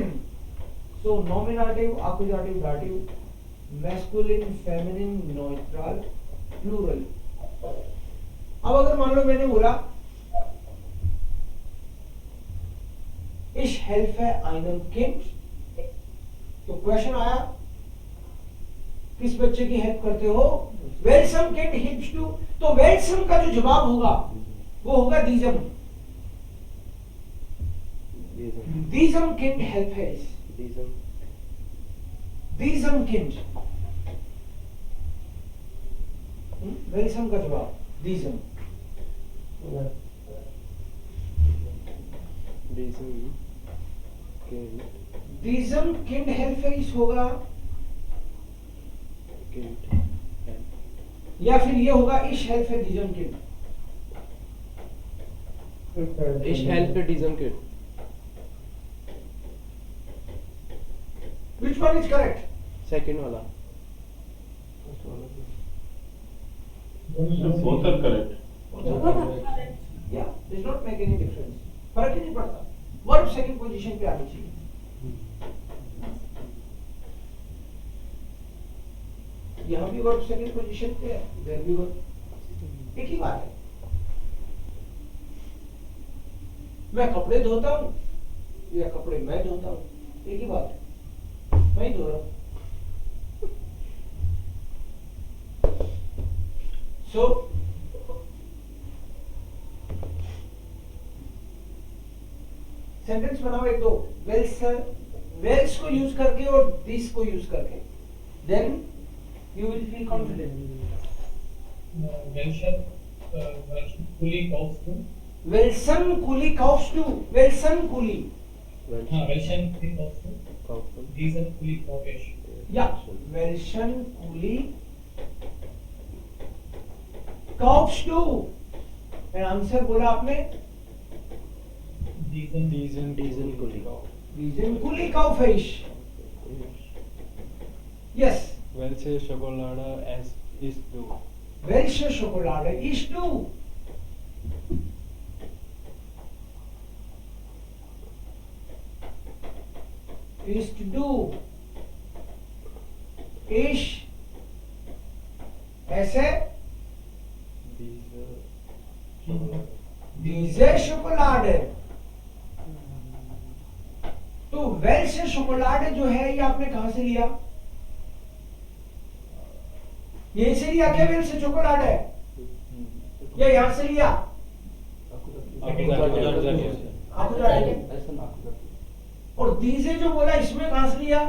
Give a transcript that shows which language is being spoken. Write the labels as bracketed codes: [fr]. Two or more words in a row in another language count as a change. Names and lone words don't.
[en] So nominative, accusative, dative, masculine, feminine, neutral, plural. [hi] अब अगर मान लो मैंने बोला [de] Ich helfe einem Kind, [hi] तो क्वेश्चन आया किस बच्चे की हेल्प करते हो? [de] welchem Kind [en] helps you. [hi] तो welchem का जो जवाब होगा वो होगा diesem. [de] diesem Kind helps. diesem Kind. welchem [hi] का जवाब [de] diesem. diesem Kind helps [hi] होगा या फिर ये होगा [de] ich helfe diesem Kind. Ich helfe diesem Kind. [en] Which one is correct? [hi] Second वाला. [en] Both are correct. Yeah, does not make any difference. [hi] फर्क ही नहीं पड़ता. [en] verb second position [hi] पे आनी चाहिए. यहाँ भी [en] verb second position [hi] पे है, इधर भी वर्ब. एक ही बात है. मैं कपड़े धोता हूँ या कपड़े मैं धोता हूँ, एक ही बात है, मैं ही धो रहा हूँ। [en] so sentence [hi] बनाओ एक दो, वेल्स को यूज करके और दिस को यूज करके, [en] then you will feel confident. [de] Welchen Kuli kaufst du? Welchen Kuli kaufst du? Welchen Kuli? Welchen Kuli kaufst du? Kaufen. Diesen Kuli kaufe ich. Ja, welchen Kuli kaufst du? [en] And answer [hi] बोला आपने [de] Diesen Kuli. diesen Kuli kaufe ich. Yes. Welche Schokolade isst du? Welche Schokolade isst du? Isst du? Ich ऐसे diese Schokolade। [hi] तो [de] Welche Schokolade [hi] जो है ये आपने कहां से लिया? यहीं से लिया क्या [de] Welche Schokolade? [hi] या यहां से लिया? और दीजे जो बोला इसमें कहां से लिया?